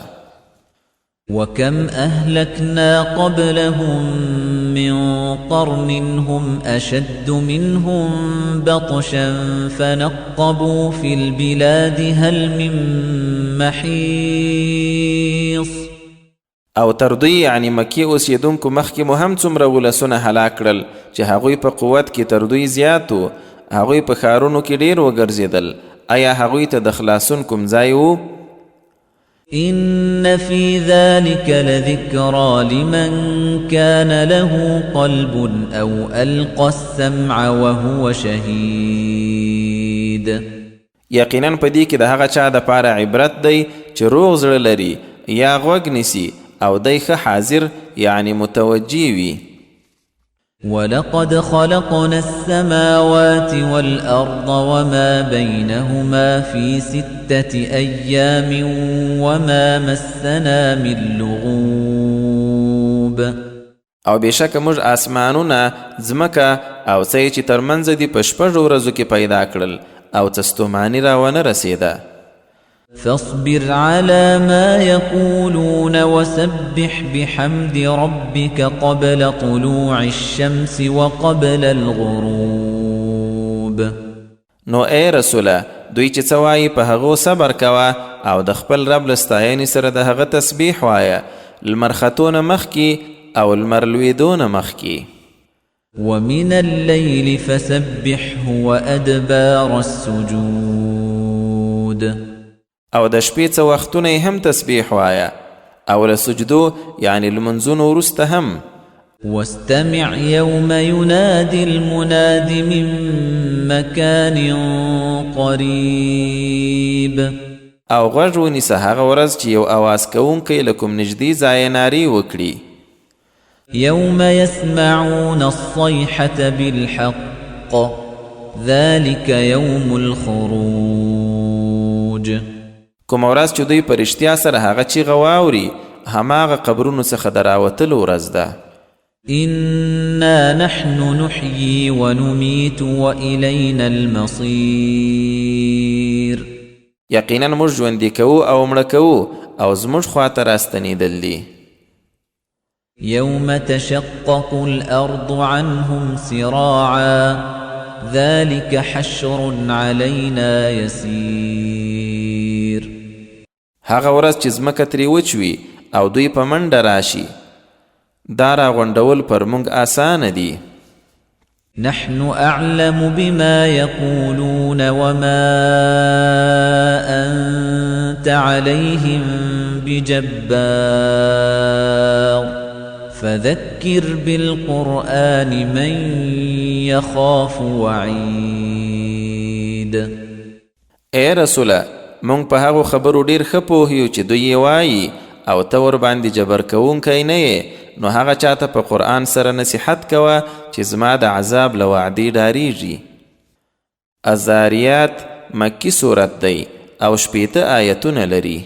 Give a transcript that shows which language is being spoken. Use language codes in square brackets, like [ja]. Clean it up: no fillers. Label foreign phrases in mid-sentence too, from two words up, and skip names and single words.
[ar] وكم أهلكنا قبلهم من قرن هم أشد منهم بطشا فنقبوا في البلاد هل من محيص. [ps] او تر دوی یعنی مکی اوسیدونکو مخکې مو هم څومره ولسونه هلاک کړل چې هغوی په قوت کې تر دوی زیات و هغوی په ښارونو کې ډیر وګرځېدل. آیا هغوی ته د خلاصون کوم ځای و؟ [ar] إن في ذلك لذكرى لمن كان له قلب أو ألقى السمع وهو شهيد [ps] یقینا په دې کې د هغه چا د پاره عبرت دی چې روغ زړه لري یا غوږ نیسي او دی ښه حاضر یعنی متوجی وي. [ar] ولقد خلقنا السماوات والأرض وما بينهما في 6 أيام وما مسنا من لغوب. [ps] او بشک موږ آسمانونه ځمکه او څه چې ترمنځ دي په 6 ورځو کې پیدا کړل او څه ستوماني راونه رسیده. [ar] فاصبر على ما يقولون وسبح بحمد ربك قبل طلوع الشمس وقبل الغروب. [ps] نو اے رسوله دوی چې څه وایي په هغو صبر کوه او د خپل رب له ستاینې سره د هغه تسبیح وایه لمر ختونه مخکې او لمر لوېدونه مخکې. [ar] ومن الليل فسبحه وأدبار السجود. [ps] او د شپې څه وختونه هم تسبیح وایه او له سجدو یعنی لمنځونو وروسته هم. [ar] واستمع يوم ينادي المناد من مكان قريب. [ps] او غوږ ونیسه هغه ورځ چې یو اواز کوونکی له کوم نږدې ځایه نارې وکړي. [ar] يوم يسمعون الصيحة بالحق ذلك يوم الخروج. [ps] کوم ورځ چې دوی په رښتیا سره هغه چیغه واوري هماغه قبرونو څخه د راوتلو ورځ ده. [ar] إنا نحن نحيي ونميت وإلينا المصير. [ps] یقینا موږ ژوندي کوو او مړه کوو او زموږ خواته راستنېدل دي. [ar] يوم تشقق الأرض عنهم سراعا ذلك حشر علينا يسير. [ps] هغه ورځ چې ځمکه ترې وچوي او دوی په منډه راشي دا راغونډول پر موږ آسانه دي. [ar] نحن أعلم بما يقولون وما أنت عليهم بجبار فذكر بالقرآن من يخاف وعيد. [ps] اے رسوله مونږ په هغو خبرو ډیر ښه پوهیو چې دوی یې وایي او ته ورباندې جبر کوونکی نه یې نو هغه چاته په قرآن سره نصیحت کوه چې زما د عذاب له وعدې ډاریږي. الذاریات مکی صورت دی او 18 آیتونه لري.